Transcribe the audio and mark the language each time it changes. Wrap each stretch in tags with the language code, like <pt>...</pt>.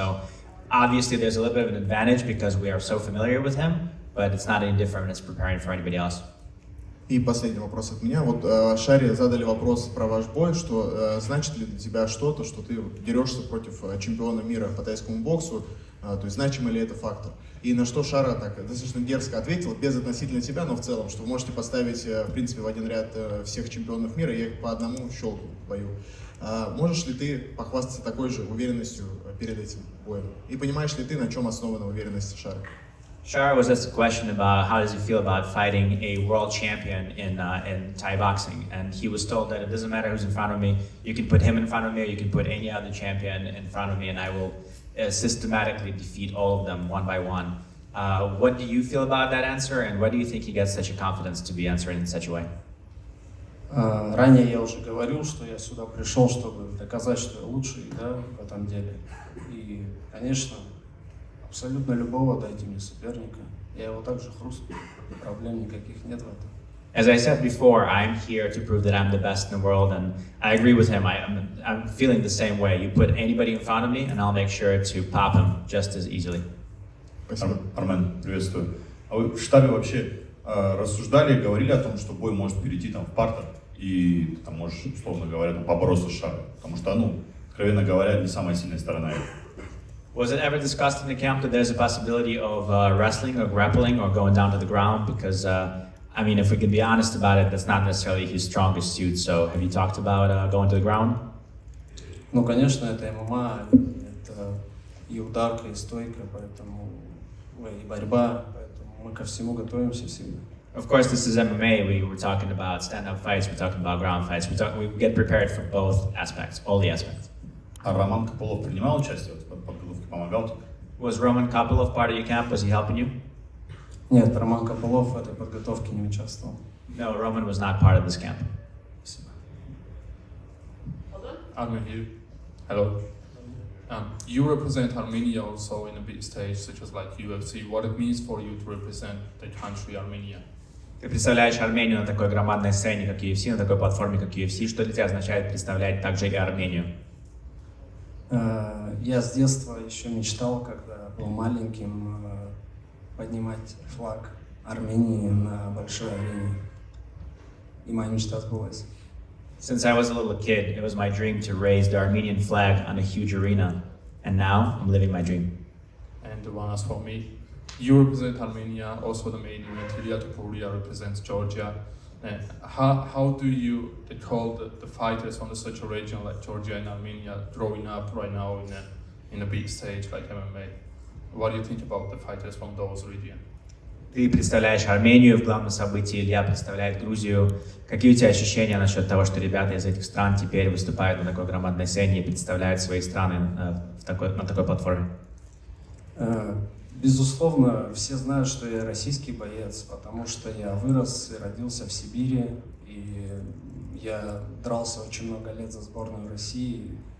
<en>So obviously, there's a little bit of an advantage because we are so familiar with him. But it's not any different when it's preparing for anybody else.</en> <ru>И последний вопрос от меня. Вот Шаре задали вопрос про ваш бой, что значит ли для тебя что-то, что ты дерешься против чемпиона мира по тайскому боксу, то есть значимый ли это фактор? И на что Шара так достаточно дерзко ответил, без относительно тебя, но в целом, что вы можете поставить, в принципе, в один ряд всех чемпионов мира, я их по одному щелкаю в бою. Можешь ли ты похвастаться такой же уверенностью перед этим боем? И понимаешь ли ты, на чем основана уверенность Шары?</ru> <en>Shara was asked a question about how does he feel about fighting a world champion in Thai boxing, and he was told that it doesn't matter who's in front of me. You can put him in front of me, or you can put any other champion in front of me, and I will systematically defeat all of them one by one. What do you feel about that answer, and why do you think he gets such a confidence to be answering in such a way?</en> <ru>Ранее я уже говорил, что я сюда пришел, чтобы доказать, что я лучший, да, в этом деле. И, конечно, абсолютно любого дайте мне соперника. Я его также хрустну. Проблем никаких нет в этом.</ru> <en>As I said before, I'm here to prove that I'm the best in the world, and I agree with him. I'm feeling the same way. You put anybody in front of me, and I'll make sure to pop him just as easily.</en> <ru>Спасибо. Армен, приветствую. А вы в штабе вообще рассуждали, говорили о том, что бой может перейти там в партер, и ты там можешь, условно говоря, там, побороться с Шарой? Потому что, ну, откровенно говоря, не самая сильная сторона этого.</ru> <en>Was it ever discussed in the camp that there's a possibility of wrestling or grappling or going down to the ground? Because, I mean, if we can be honest about it, that's not necessarily his strongest suit. So have you talked about going to the ground?</en> <ru>Ну, конечно, это ММА, это и ударка, и стойка, поэтому и борьба, поэтому мы ко всему готовимся всегда.</ru> <en>Of course, this is MMA. We were talking about stand-up fights. We're talking about ground fights. We get prepared for both aspects, all the aspects.</en> <ru>А Роман Копылов принимал участие в подготовке, помогал тебе?</ru> <en>Was Roman Kopılov part of your camp? Was he helping you?</en> <ru>Нет, Роман Копылов в этой подготовке не участвовал.</ru> <en>No, Roman was not part of this camp. Armen here. Hello. You represent Armenia also in a big stage, such as like UFC. What it means for you to represent the country Armenia?</en> <ru>Ты представляешь Армению на такой громадной сцене, как UFC, на такой платформе, как UFC. Что для тебя означает представлять также и Армению? Я с детства еще мечтал, когда был маленьким, поднимать флаг Армении на большой арене. И моя мечта сбылась.</ru> <en>Since I was a little kid, it was my dream to raise the Armenian flag on a huge arena. And now, I'm living my dream. And the one as for me, you represent Armenia, also the main event, Ilya Topuria represents Georgia. And how do you call the fighters on such a region like Georgia and Armenia growing up right now in a big stage like MMA? What do you think about the fighters from those regions?</en> <ru>Ты представляешь Армению в главном событии, Илья представляет Грузию. Какие у тебя ощущения насчет того, что ребята из этих стран теперь выступают на такой громадной сцене и представляют свои страны на такой платформе? Безусловно, все знают, что я российский боец, потому что я вырос и родился в Сибири, и я дрался очень много лет за сборную России.</ru>